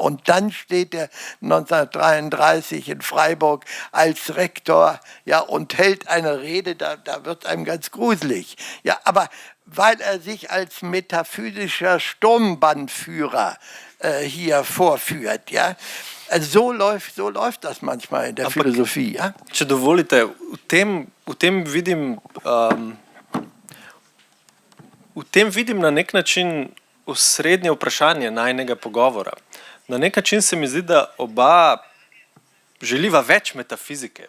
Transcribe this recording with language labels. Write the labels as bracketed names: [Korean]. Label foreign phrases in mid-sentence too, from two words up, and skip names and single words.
[German] Und dann steht er 1933 in Freiburg als Rektor, ja, und hält eine Rede, da wird einem ganz gruselig. Ja, aber weil er sich als metaphysischer Sturmbannführer hier vorführt. Ja? Also so läuft das manchmal in der filozofiji. Ja? [Slovenian] Če dovolite, v tem vidim na nek način osrednje vprašanje najnega pogovora. Na nek način se mi zdi, da oba želiva več metafizike.